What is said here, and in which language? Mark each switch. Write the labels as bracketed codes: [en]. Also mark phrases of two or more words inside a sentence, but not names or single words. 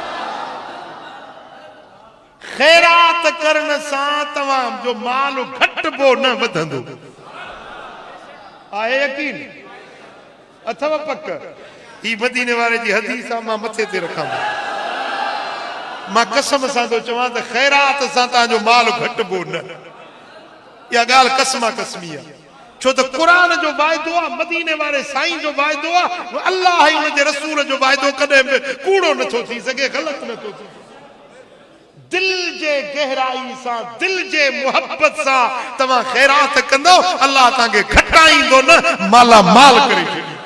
[sd] खैरात करण सां तव्हांजो माल घटिबो न वधंदो। आहे यकीन? अथवा पक ही मदीने वाले जी हदीस मां मथे ते रखां मां कसम सां तो चवां त खैरात सां तव्हांजो माल घटबो न या गाल कसमा कसमी है छो तो कुरान जो वायदो आ मदीने वाले साईं जो वायदो आ अल्लाह ही उन जे रसूल जो वायदो कदे कूड़ो न थो थी सके गलत न थो थी दिल जे गहराई सा दिल जे मोहब्बत सा तमा खैरात कंदो अल्लाह ताके घटाईंदो न माला माल करे छॾी